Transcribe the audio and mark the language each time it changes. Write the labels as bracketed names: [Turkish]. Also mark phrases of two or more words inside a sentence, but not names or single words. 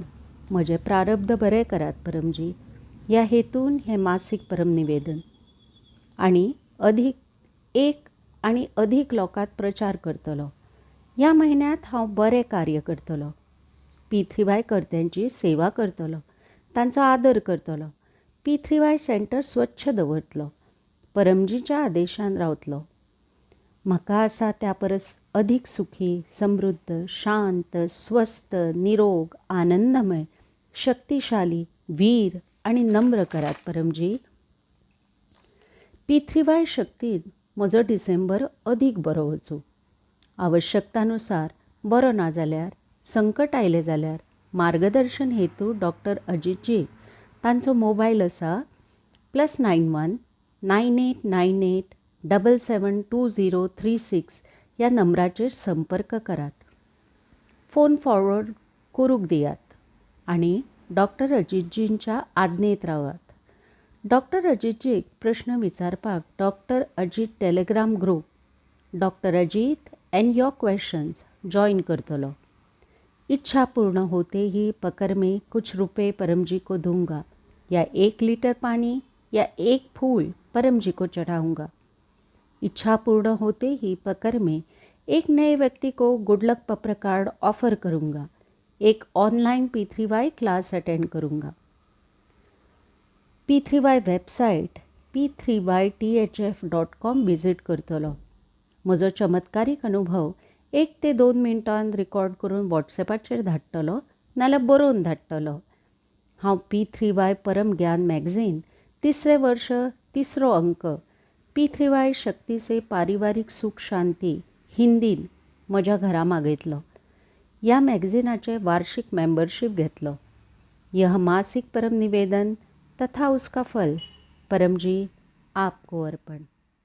[Konkani] म्हजे प्रारब्ध बरे करात परमजी ह्या हेतून हे मासीक परम निवेदन आणि अधिक लोकांत प्रचार करतलो. ह्या म्हयन्यांत हांव बरें कार्य करतलो. पितृवाय कर्त्यांची सेवा करतलो, तांचो आदर करतलो. पितृवाय सेंटर स्वच्छ दवरतलो. परमजीच्या आदेशान रावतलो. म्हाका आसा त्या परस अधिक सुखी, समृद्ध, शांत, स्वस्थ, निरोग, आनंदमय, शक्तिशाली, वीर आणि नम्र करात परमजी. पितृवाय शक्तीन म्हजो डिसेंबर अधिक बरो वचूं. आवश्यकतानुसार बरो ना जाल्यार, संकट आयलें जाल्यार मार्गदर्शन हेतू डॉक्टर अजितजी तांचो मोबायल आसा +91 9898 772036 ह्या नंबराचेर संपर्क करात. फोन फॉरवर्ड करूंक दियात आणि डॉक्टर अजितजींच्या आज्ञेत रावात. डॉक्टर अजितजीक प्रश्न विचारपाक डॉक्टर अजित [English] Telegram group [Konkani] डॉक्टर अजित एंड योर क्वेश्चन्स जॉइन करतलो. [Hindi] इच्छा पूर्ण होते ही पकड़ में कुछ रुपए परम जी को दूंगा या 1 लीटर पानी या 1 फूल परम जी को चढ़ाऊंगा. इच्छा पूर्ण होते ही पकड़ में एक नए व्यक्ति को [English] good luck [Hindi] पत्र कार्ड ऑफर करूंगा. एक ऑनलाइन P3Y [English] class attend [Hindi] करूंगा. [Konkani] P3Y वेबसाइट p3ythf.com विजिट करतलो. म्हजो चमत्कारीक अनुभव 1 ते 2 मिनटांत रिकॉर्ड करून व्हॉट्सॅपाचेर धाडटलो नाल्यार बरोवन धाडटलो. हांव P3Y परम ज्ञान मॅगझीन 3रे वर्ष 3रो अंक P3Y शक्ती से पारिवारिक सुख शांती हिंदीन म्हज्या घरा मागयतलो. ह्या मॅगझिनाचे वार्षिक मेंबरशीप घेतलो. [Hindi] यह मासिक परम निवेदन तथा उसका फल परम जी आपको अर्पण.